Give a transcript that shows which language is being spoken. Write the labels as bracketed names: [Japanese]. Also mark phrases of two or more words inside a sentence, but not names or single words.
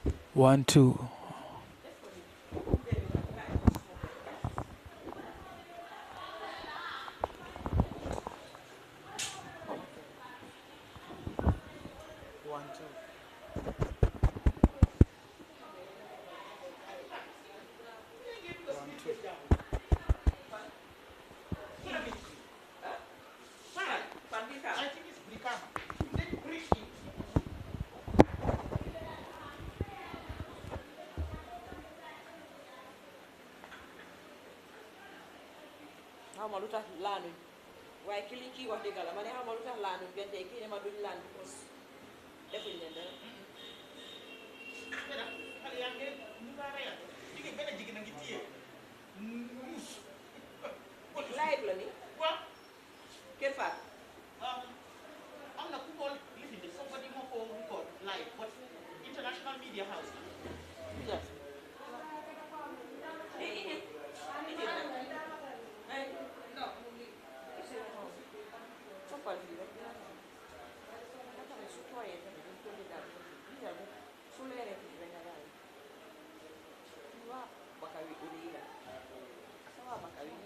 [English] 1 2. One, two. One, two. I think it's Brikama. [Wolof] xaw ma lu tax laanuñ waaye ki li kii wax dëgg la ma ne xaw ma lu tax laanuñ benn tey kii ne ma duñ laan because defuñ leen dara. xale yaa ngi ñu ngaa reyal jigéen benn jigéen a ngi téye muus. live la ni waaw. Kër Faat. am na ku ko lifi de somebody moo ko [English] record live but international media house. Yes. [Wolof] Toppal fii rek nga xam ne su tooyee tamit dañ ko déggal su leeree fii rek nga daal waa baka wi uri la sa waa baka wi